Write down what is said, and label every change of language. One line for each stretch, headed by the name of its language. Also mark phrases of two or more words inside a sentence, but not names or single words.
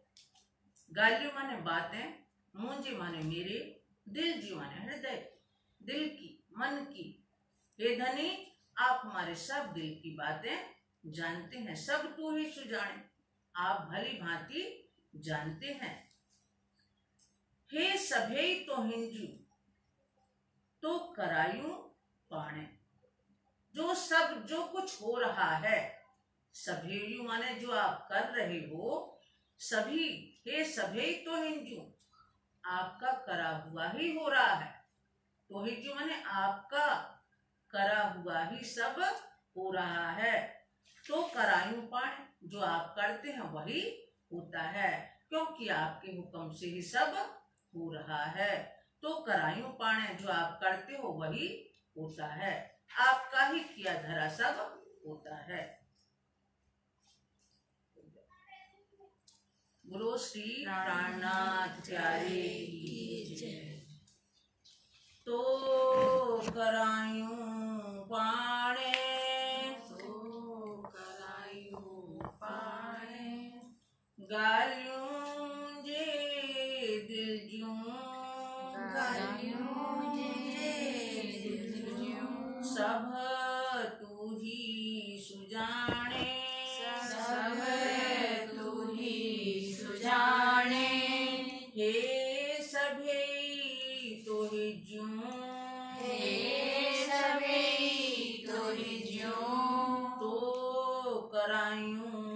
Hindi: गाल्यू माने बातें, मुझे माने मेरे, दिल जी माने हृदय, दिल की, मन की। हे धनी, आप हमारे सब दिल की बातें जानते हैं, सब तू ही सुजाने, आप भली भांति जानते हैं।
Sindhi: हे सभे तो हिंजू, तो करायूं पाणे,
Hindi: जो सब जो कुछ हो रहा है, सभेयू माने जो आप कर रहे हो, सभी,
Sindhi: हे सभे तो हिंजू,
Hindi: आपका करा हुआ ही हो रहा है।
Sindhi: तो हिंजू
Hindi: माने आपका करा हुआ ही सब हो रहा है।
Sindhi: तो करायूं पाणे,
Hindi: जो आप करते हैं वही होता है, क्योंकि आपके हुक्म से ही सब हो रहा है।
Sindhi: तो करायूं पाणे,
Hindi: जो आप करते हो वही होता है। आपका ही किया धरा सब होता है। बोलो श्री प्राणनाथ प्यारे की जय।
Sindhi: तो करायूं पाणे, गालियूं जे दिल जूं, सब तू ही सुजाने, हे सभे तो ही ज्यों, तो करायूं